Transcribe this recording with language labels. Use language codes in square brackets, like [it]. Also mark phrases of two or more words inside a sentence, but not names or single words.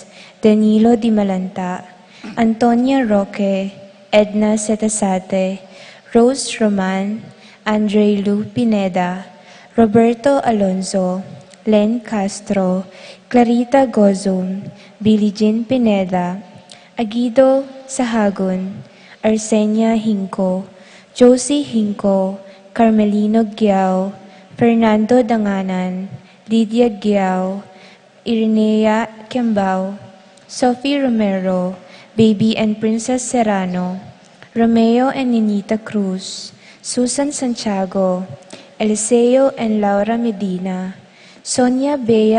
[en] Danilo Di Malanta, Antonia Roque, Edna Setasate, Rose Roman, Andre Lu Pineda, Roberto Alonso, Len Castro, Clarita Gozum, Billie Jean Pineda, Aguido Sahagun, Arsenia Hinco, Josie Hinco, Carmelino Giao, Fernando Danganan, Lydia Giao, Irenea Kiambao, Sophie Romero, Baby and Princess Serrano, Romeo and Ninita Cruz, Susan Santiago, Eliseo and Laura Medina, Sonia Bea